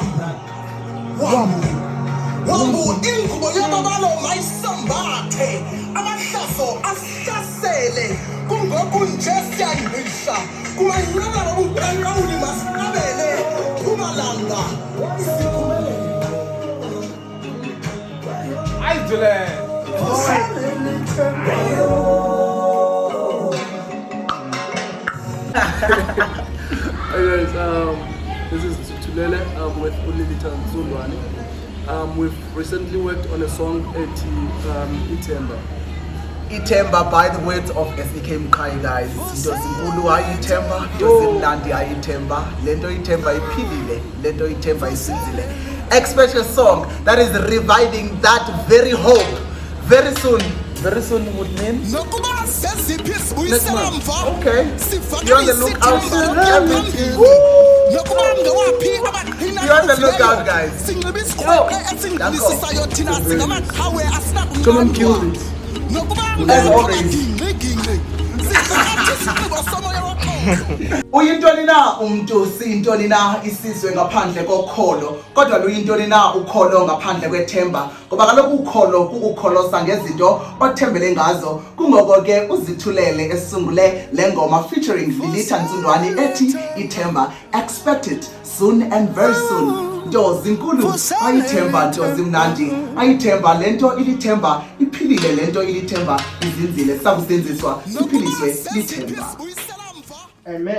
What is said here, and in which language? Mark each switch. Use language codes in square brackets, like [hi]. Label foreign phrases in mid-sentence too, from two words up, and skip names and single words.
[xh] wambu ingubo yamabalo mayisambathe amahlaso asihlasele kungoku nje siyayibisha kumanyala babuqaqawuli masabele kumalanga ITHEMBA. [en] Hey guys, this is Zitulele. I'm with Lilitha Ntsundwani. We've recently worked on a song at ITHEMBA. ITHEMBA, by the words of SEK Mqhayi, guys. [xh] Into zinkulu ITHEMBA, into zimnandi ITHEMBA, lento ITHEMBA iphilile, lento ITHEMBA isinzile. [en] Expect a song that is reviving that very hope. Very soon would mean next month. Okay, you're on the lookout. You're on the lookout, guys. Come and kill this. As always. [xh] Uyintoni na umuntu siyintoni na isizwe ngaphandle kokholo kodwa luyintoni na ukholo ngaphandle kwethemba ngoba kaloku ukholo kukukholosa ngezinto othembele ngazo kungoko ke uzithulele esungule lengoma featuring Lilitha Ntsundwani ethi ITHEMBA. [en] Expect it soon and very soon. [xh] Nto zinkulu ITHEMBA, nto zimnandi ITHEMBA, lento ilithemba iphilile, lento ilithemba izinzile sakusenziswa siphiliswe lithemba. Amen.